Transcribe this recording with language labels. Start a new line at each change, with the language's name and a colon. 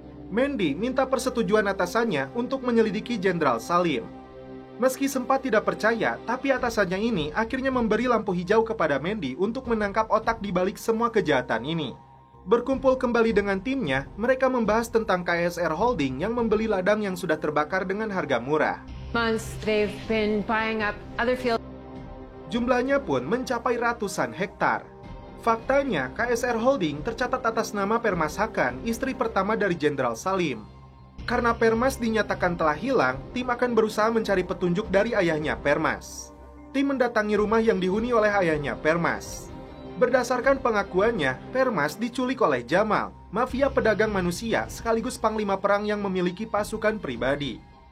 Indonesian: Mandy minta persetujuan atasannya untuk menyelidiki Jenderal Salim. Meski sempat tidak percaya, tapi atasannya ini akhirnya memberi lampu hijau kepada Mandy untuk menangkap otak di balik semua kejahatan ini. Berkumpul kembali dengan timnya, mereka membahas tentang KSR Holding yang membeli ladang yang sudah terbakar dengan harga murah.
English: They've been buying up other fields.
Indonesian: Jumlahnya pun mencapai ratusan hektar. Faktanya, KSR Holding tercatat atas nama Permas Haqqan, istri pertama dari Jenderal Salim. Karena Permas dinyatakan telah hilang, tim akan berusaha mencari petunjuk dari ayahnya Permas. Tim mendatangi rumah yang dihuni oleh ayahnya Permas. Berdasarkan pengakuannya, Permas diculik oleh Jamal, mafia pedagang manusia sekaligus panglima perang yang memiliki pasukan pribadi.